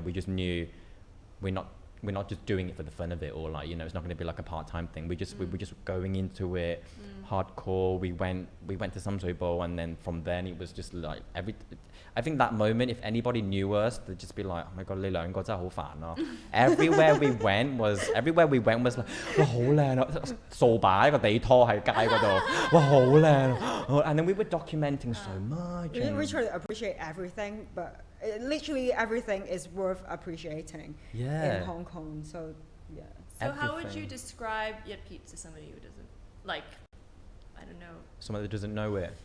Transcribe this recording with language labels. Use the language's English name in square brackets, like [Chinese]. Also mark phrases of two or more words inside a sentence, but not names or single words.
[English] We just knew we're not just doing it for the fun of it, or like, you know, it's not going to be like a part-time thing. We were just going into it hardcore. We went to Samsui Bowl, and then from then it was just like I think that moment, if anybody knew us, they'd just be like, oh my god, [Cantonese] 你兩個真係好煩咯. [English] Everywhere we went was like, [Cantonese] 哇好靚啊，掃把一個地拖喺街嗰度，哇好靚. [English] And then we were documenting so much. We try to appreciate everything, but literally everything is worth appreciating in Hong Kong. So yeah. So how would you Everything. describe Yat Pit to somebody who doesn't like? I don't know. Someone that doesn't know it.